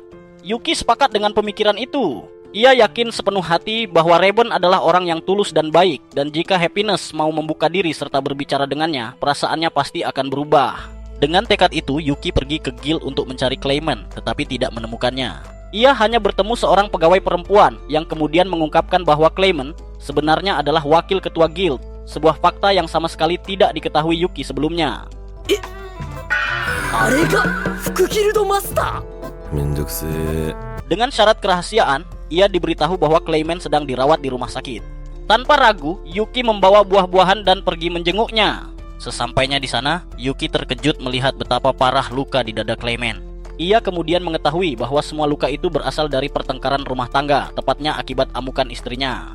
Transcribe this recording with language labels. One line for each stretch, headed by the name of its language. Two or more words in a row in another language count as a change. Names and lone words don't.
Indonesian: Yuki sepakat dengan pemikiran itu. Ia yakin sepenuh hati bahwa Raven adalah orang yang tulus dan baik, dan jika Happiness mau membuka diri serta berbicara dengannya, perasaannya pasti akan berubah. Dengan tekad itu, Yuki pergi ke guild untuk mencari Clayman, tetapi tidak menemukannya. Ia hanya bertemu seorang pegawai perempuan yang kemudian mengungkapkan bahwa Clement sebenarnya adalah wakil ketua guild, sebuah fakta yang sama sekali tidak diketahui Yuki sebelumnya.
Japanese: あれが副ギルドマスター。めんどくせえ。
Indonesian: Dengan syarat kerahasiaan, ia diberitahu bahwa Clement sedang dirawat di rumah sakit. Tanpa ragu, Yuki membawa buah-buahan dan pergi menjenguknya. Sesampainya di sana, Yuki terkejut melihat betapa parah luka di dada Clement. Ia kemudian mengetahui bahwa semua luka itu berasal dari pertengkaran rumah tangga, tepatnya akibat amukan istrinya.